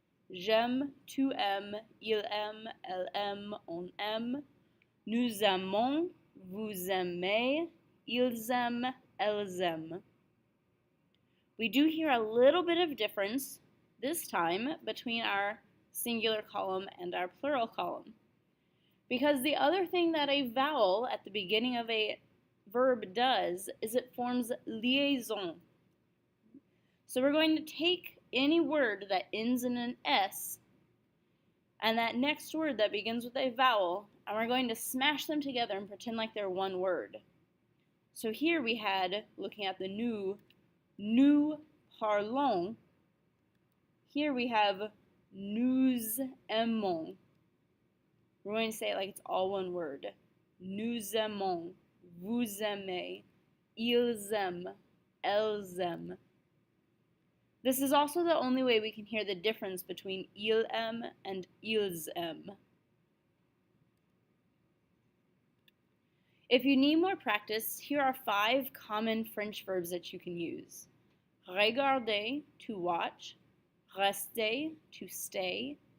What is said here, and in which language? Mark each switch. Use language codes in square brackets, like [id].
[fr] J'aime, tu aimes, il aime, elle aime, on aime. Nous aimons, vous aimez, ils aiment, elles aiment. [en] We do hear a little bit of difference this time between our singular column and our plural column. Because the other thing that a vowel at the beginning of a verb does is it forms liaison. So we're going to take any word that ends in an S and that next word that begins with a vowel, and we're going to smash them together and pretend like they're one word. So here we had, looking at the [fr] nous parlons. [en] Here we have [fr] nous aimons. [en] We're going to say it like it's all one word. [fr] Nous aimons, vous aimez, ils aiment, elles aiment. [en] This is also the only way we can hear the difference between [fr] il aime [en] and [fr] ils aiment. [en] If you need more practice, here are 5 common French verbs that you can use. Regarder, to watch. Rester, to stay.